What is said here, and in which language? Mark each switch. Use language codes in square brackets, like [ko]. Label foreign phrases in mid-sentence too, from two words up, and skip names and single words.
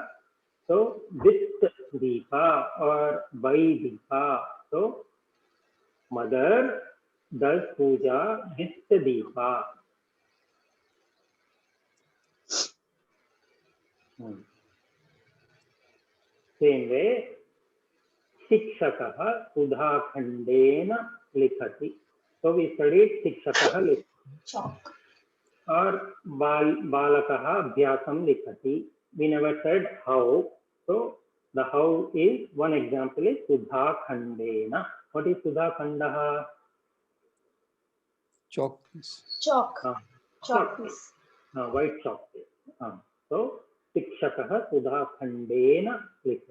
[en] So with Deepa or by Deepa. So mother does puja with Deepa. Same way, [sa] शिक्षकः सुधा खण्डेन लिखति. [en] So we studied [sa] शिक्षकः लिखति. [en] Or [sa] बालकः अभ्यासं लिखति. [en] We never said how. So the how is, one example is [sa] सुधा खण्डेन. [en] What is [sa] सुधा खण्डः? [en] Chalk piece. Chalk. Chalk piece. White chalk piece. [sa] So शिक्षकः सुधा खण्डेन लिखति.